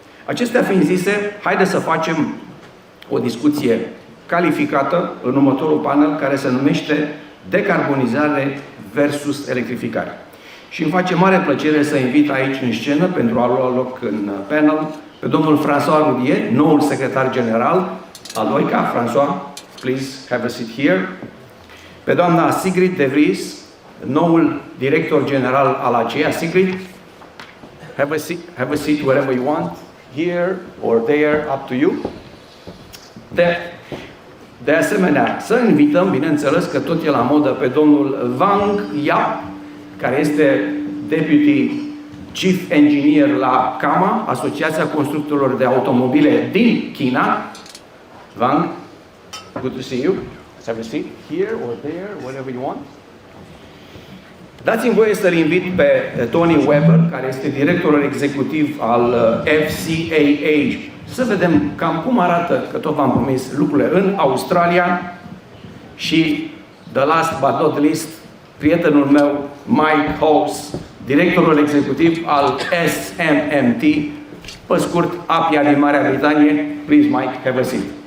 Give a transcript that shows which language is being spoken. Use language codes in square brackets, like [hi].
[ro] Acestea fiind zise, haideți să facem o discuție calificată în următorul panel, care se numește decarbonizare versus electrificare. Și îmi face mare plăcere să invit aici în scenă, pentru a lua loc în panel, pe domnul François Roudier, noul secretar general al OICA. [en] François, please have a seat here. [ro] Pe doamna Sigrid de Vries, noul director general al ACEA. [en] Sigrid, have a seat wherever you want, here or there, up to you. [ro] De asemenea, să invităm, bineînțeles că tot e la modă, pe domnul Wang Yap, care este [en] Deputy Chief Engineer [ro] la CAMA, Asociația Constructorilor de Automobile din China. [en] Wang, good to see you. Let's have a seat here or there, wherever you want. [ro] Dați-mi voie să-l invit pe Tony Weber, care este directorul executiv al FCAA. Să vedem cam cum arată, că tot v-am promis, lucrurile în Australia. Și, [en] the last but not least, [ro] prietenul meu, Mike House, directorul executiv al SMMT, pe scurt, APIA din Marea Britanie. [en] Please, Mike, have a seat.